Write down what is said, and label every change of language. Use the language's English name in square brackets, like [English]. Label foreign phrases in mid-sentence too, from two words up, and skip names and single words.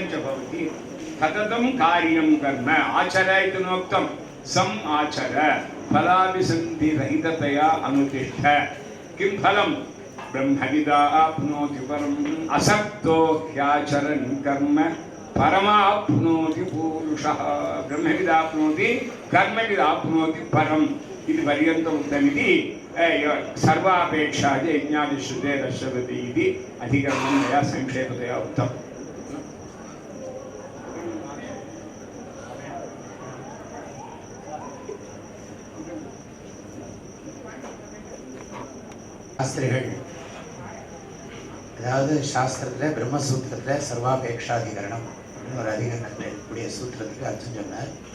[Sanskrit] च भवति सततं कार्यं कर्म आचर इति नोक्तं सम् आचर फलाभिसन्धिरहिततया अनुतिष्ठ किं फलं ब्रह्मविदा आप्नोति परम् असक्तो ह्याचरन् कर्म परमाप्नोति पूरुषः ब्रह्मविदाप्नोति कर्मविदाप्नोति परम् इति पर्यन्तम् उक्तमिति सर्वापेक्षा यज्ञादिश्रुते दर्शयति इति अधिकरणं मया संक्षेपतया उक्तम् [Tamil] சாஸ்திரிகள் அதாவது சாஸ்திரத்தில் பிரம்மசூத்திரத்தில் சர்வாபேக்ஷாதிகரணம் அப்படின்னு ஒரு அதிகரணத்தில் இருக்கக்கூடிய சூத்திரத்துக்கு அர்த்தம் சொன்னார்.